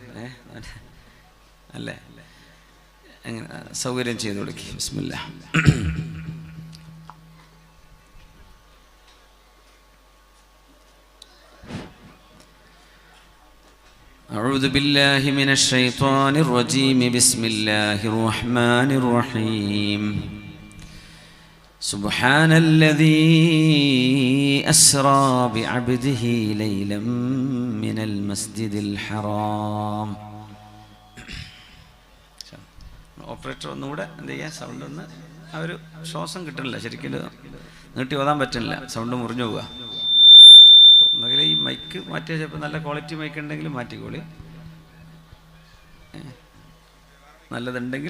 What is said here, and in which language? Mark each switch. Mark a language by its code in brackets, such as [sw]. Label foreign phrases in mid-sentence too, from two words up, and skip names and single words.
[ml] അല്ലേ? അങ്ങനെ സൗകര്യം ചെയ്തു കൊടുക്കുക. ബിസ്മില്ലാ. [ar] أعوذ بالله من الشيطان الرجيم. بسم الله الرحمن الرحيم. سبحان الذي أسرى بعبده ليلا من المسجد الحرام. [ml] ഓപ്പറേറ്റർ ഒന്നുകൂടെ എന്ത് ചെയ്യുക, സൗണ്ട് ഒന്ന്, ആ ഒരു ശ്വാസം കിട്ടണില്ല, ശരിക്കും നീട്ടി ഓതാൻ പറ്റുന്നില്ല, സൗണ്ട് മുറിഞ്ഞു പോവുക. ഒന്നുകിൽ ഈ മൈക്ക് മാറ്റിയ, ചിലപ്പോൾ നല്ല [en] quality mike [ml] ഉണ്ടെങ്കിൽ മാറ്റിക്കോളി, നല്ലതുണ്ടെങ്കിൽ.